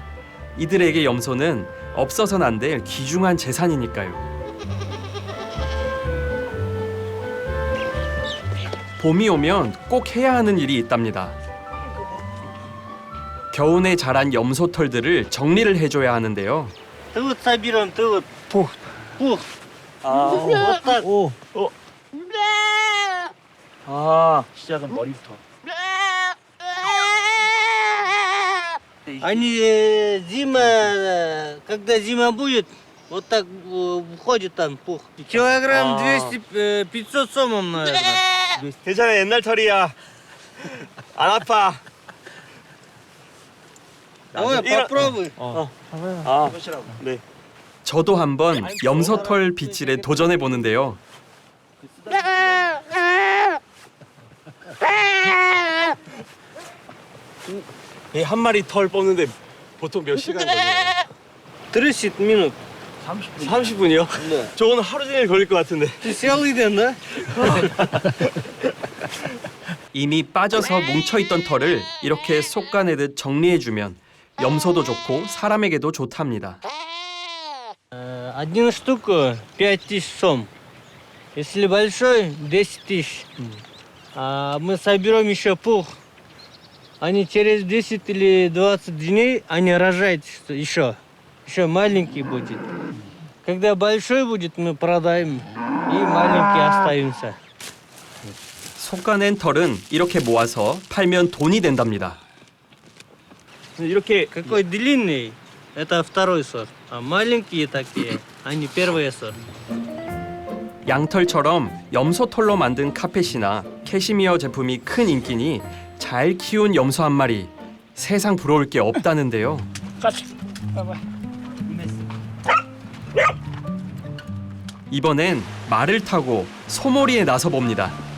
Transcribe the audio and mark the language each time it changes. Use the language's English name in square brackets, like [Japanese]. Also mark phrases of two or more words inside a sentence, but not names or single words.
[Korean] 이들에게 염소는 없어서는 안 될 귀중한 재산이니까요. 봄이 오면 꼭 해야 하는 일이 있답니다. 겨우내 자란 염소 털들을 정리를 해줘야 하는데요. [Russian] Ты вот соберем, ты вот пух. Вот так. [Korean] 아, 시작은 머리부터. [Russian] Они зима, когда зима будет, вот так входит там пух. Килограмм 200-500 сомом, наверное. [Korean] 괜찮아, 옛날 털이야. 안 아파. [Russian] попробуй. [Korean] 네. 저도 한번 염소털 빗질에 도전해 보는데요. 이 한 마리 털 뽑는데 보통 몇 시간 걸려요? [Russian] 30 минут. [Korean] 30분이요? 네. 저거는 하루 종일 걸릴 것 같은데. [Russian] Целый день, да? [Korean] 이미 빠져서 뭉쳐있던 털을 이렇게 솎아내듯 정리해주면 염소도 좋고 사람에게도 좋답니다. [Russian] Один штук 5000 сом. Если большой, 10 тысяч. А мы соберем еще пух. Они через 10 или 20 дней, они рожают еще. Еще маленький будет. Когда большой будет, мы продаем. И маленький оставимся. [Korean] 솎아낸 털은 이렇게 모아서 팔면 돈이 된답니다. 이렇게 [Russian] Какой длинный, это второй сорт. А маленькие такие, они первый сорт. [Korean] 양털처럼 염소털로 만든 카펫이나 캐시미어 제품이 큰 인기니 잘 키운 염소 한 마리 세상 부러울 게 없다는데요. 이번엔 말을 타고 소몰이에 나서 봅니다.